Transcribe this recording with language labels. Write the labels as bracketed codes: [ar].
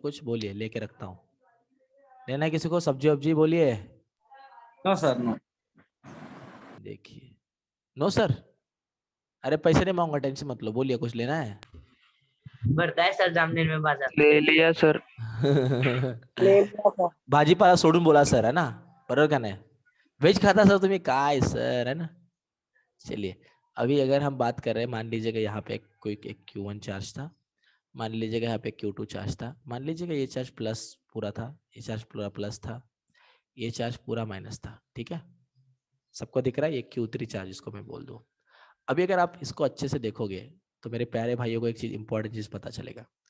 [hi] कुछ बोलिए, लेके रखता हूँ। लेना है किसी को सब्जी वब्जी? बोलिए। [en] No sir no. [hi] देखिए, नो सर, अरे पैसे नहीं मांगूंगा, टेंशन मत लो, बोलिए कुछ लेना है? भरता है सर जामनेर में बाजार। ले लिया सर। ले लिया सर। [mr] भाजीपाला सोडून बोला सर, [hi] है ना, [mr] बरोबर का नाही? व्हेज खाता सर तुम्ही, काय सर, [hi] है ना। चलिए, अभी अगर हम बात कर रहे हैं, मान लीजिएगा यहाँ पे कोई एक Q1 चार्ज था, मान लीजिएगा यहाँ पे Q2 चार्ज था, मान लीजिएगा ये चार्ज प्लस पूरा था, ये चार्ज पूरा प्लस था, ये चार्ज पूरा माइनस था, ठीक है। सबको दिख रहा है? ये Q3 चार्ज इसको मैं बोल दूं। अभी अगर आप इसको अच्छे से देखोगे तो मेरे प्यारे भाइयों को एक चीज, इंपॉर्टेंट चीज पता चलेगा।